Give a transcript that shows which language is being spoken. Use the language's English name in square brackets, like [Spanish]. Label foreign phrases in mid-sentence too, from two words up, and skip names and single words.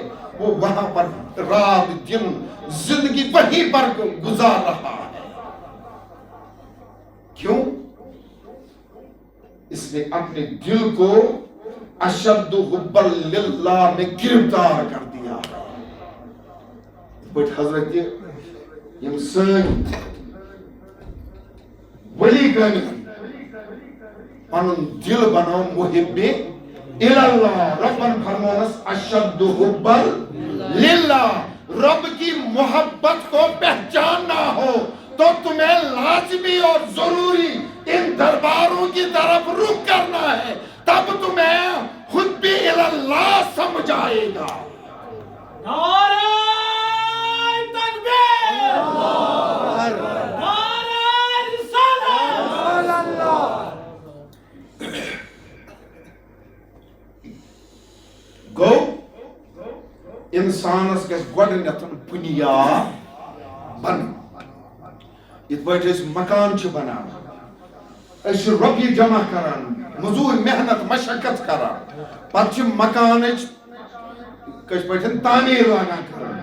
[Urdu] وہ وہاں پر رات دن زندگی وہیں پر گزار رہا ہے. کیوں؟ اس نے اپنے دل کو [Arabic] اشد حب للہ [Urdu] میں گرفتار کر دیا. [Kashmiri] بٹ حضرت یم سن ولی گن پنن دل بناو محب اللہ. ربن فرمانس [Arabic] اشد حب للہ. [Urdu] رب کی محبت کو پہچاننا ہو تو تمہیں لازمی اور ضروری ان درباروں کی طرف رخ کرنا ہے. تب تمہیں خود بھی اللہ سمجھ آئے گا. نعرہ تکبیر، نعرہ رسالت. [Kashmiri] گو انسانس گژھِ گۄڈٕنٮ۪تھ بُنیاد بنُن. یِتھ پٲٹھۍ أسۍ مکان چھِ بناوان أسۍ چھِ رۄپیہِ جمع کران مزوٗرۍ محنت مشقت کران پتہٕ چھِ مکانٕچ کٲشِر پٲٹھۍ تعمیٖر لاگان کران.